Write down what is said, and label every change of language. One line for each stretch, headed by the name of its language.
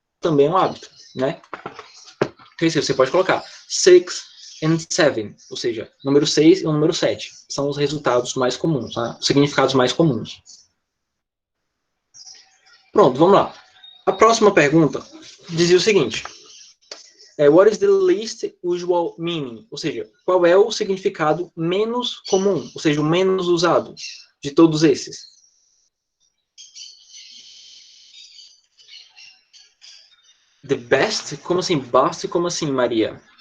Portuguese: Também é um hábito, né? Então, isso você pode colocar
English: 6 and 7,
Portuguese: ou seja, número 6 e o número 7. São os resultados mais comuns, tá? Os significados mais comuns. Pronto, vamos lá. A próxima pergunta dizia o seguinte.
English: What is the least usual meaning?
Portuguese: Ou seja, qual é o significado menos comum, ou seja, o menos usado de todos esses?
English: The best?
Portuguese: Como assim? Best? Como assim, Maria?